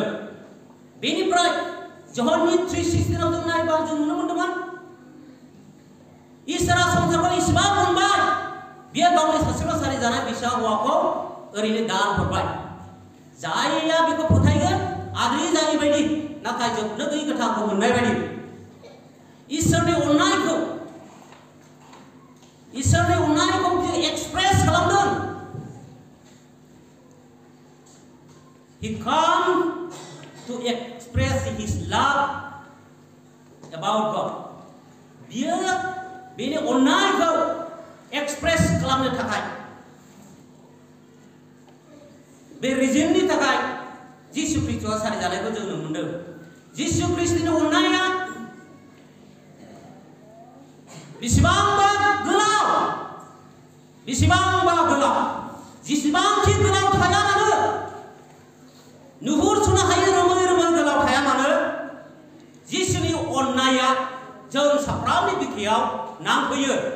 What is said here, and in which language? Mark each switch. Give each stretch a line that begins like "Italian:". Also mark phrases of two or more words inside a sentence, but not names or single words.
Bodo: बेनिफ्राय जहननि 3:16 जों नायबा जों नुनो मोनदोंमोन इसोरा संसारखौ इसेबां अनबाय, बियो गावनि सासेल' सारि जानाय फिसा हौवाखौ ओरैनो दान हरबाय। जायया बेखौ फोथायगोन आद्रि जायै बायदि, नाथाय जोबनो गैयै गोथांखौ मोननाय बायदि इसोरनि अननायखौ बियो एक्सप्रेस खालामदों।
English: He come to express his love about God.
Bodo: बियो बेनि अननायखौ एक्सप्रेस खालामनो थाखाय, बे रिजननि थाखाय जिसु ख्रीष्टआ सारि जानायखौ जों नुनो मोनदों। जिसु ख्रीष्टनि अननाया बेसेबांबा गोलाव, बेसेबांबा गोलाव, जेसेबांखि गोलाव थाया मानो, नुहुरस'नो हायै रोमै रोमै गोलाव थाया मानो, जिसुनि अननाया जों साफ्रोमनि बिखायाव नांफैयो।